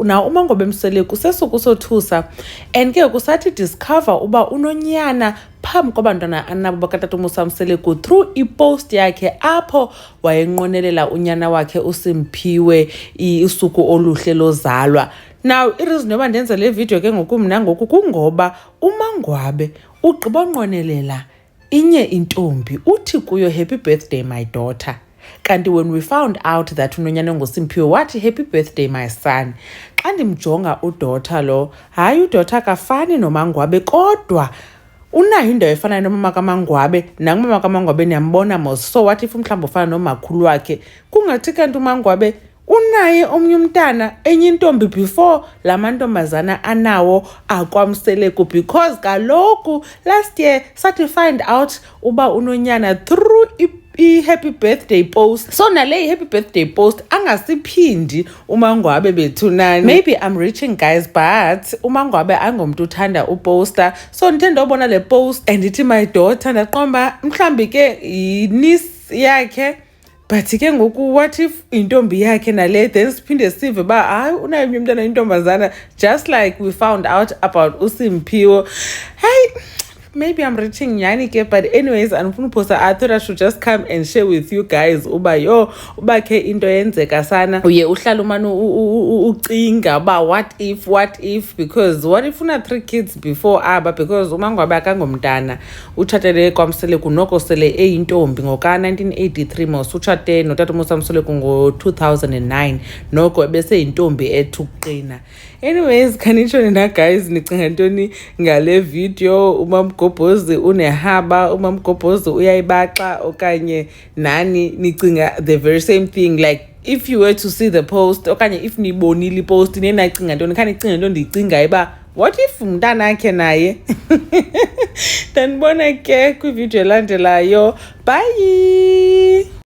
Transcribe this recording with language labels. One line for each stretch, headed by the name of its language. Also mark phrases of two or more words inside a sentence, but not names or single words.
Xhosa: Na uMangwabe Mseleku sesuku sothusa and ke kusathi discover uba unonyana phambi kwabantwana anabo bakatata Musa Mseleku through ipost yakhe apho wayenqonelela unyana wakhe uSimphiwe usuku oluhle lozalwa. Now ireason yoba ndenze le video ke ngoku mna ngoku kungoba uMangwabe ugqiba nqonelela inye intombi uthi kuyo
English: happy birthday my daughter. Kanti when we found out that
Xhosa: unonyana nguSimphiwe wathi
English: happy birthday my son.
Xhosa: Xa ndimjonga udaughter lo, hayi udaughter kafani noMangwabe kodwa unayo indawo efana nomama kaMangwabe nangumama kaMangwabe niyambona mos.
English: So what if
Xhosa: mhlawumbi ufana nomakhulu wakhe kungathi kanti uMangwabe unaye omnye umntana enye intombi before la mantombazana anawo akwaMseleku, because kaloku
English: last year
Xhosa: sathi find out uba unonyana through
English: happy birthday post.
Xhosa: So nale
English: happy birthday post
Xhosa: angasiphindi uMangwabe bethunani.
English: Maybe I'm reaching guys, but
Xhosa: uMangwabe angomntu uthanda uposter. So ndithe ndobona le post and ithi
English: my daughter
Xhosa: ndaqomba mhlambi ke niece yakhe. But ke ngoku
English: what if
Xhosa: intombi yakhe nale, then siphinde sive ba hayi unayo omnye umntana intombazana,
English: just like we found out about uSimphiwe. Hey, maybe I'm reaching
Xhosa: nyani ke,
English: but anyways
Xhosa: andifuna uphosa.
English: I thought I should just come and share with you guys
Xhosa: uba uba ke into yenzeka sana uye uhlala umane ucinga uba
English: what if, because what if
Xhosa: una
English: 3 kids before
Xhosa: aba, because uMangwabe akangomntana utshatele kwaMseleku noko sele eyintombi ngoka 1983 mos utshate notata Musa Mseleku ngo-2009 noko ebeseyintombi ethuqina. Anyways kanitsho nina guys nicinga ntoni ngale video? uMamgobhozi unehaba, uMamgobhozi uyayibaxa okanye nani nicinga
English: the very same thing? Like if you were to see the post okanye if
Xhosa: nibonile ipost nenacinga ntoni? Khanicinga ntoni ndiyicingayo uba
English: what if
Xhosa: umntana akhe naye? Ndanibona ke kwivideo elandelayo.
English: Bye.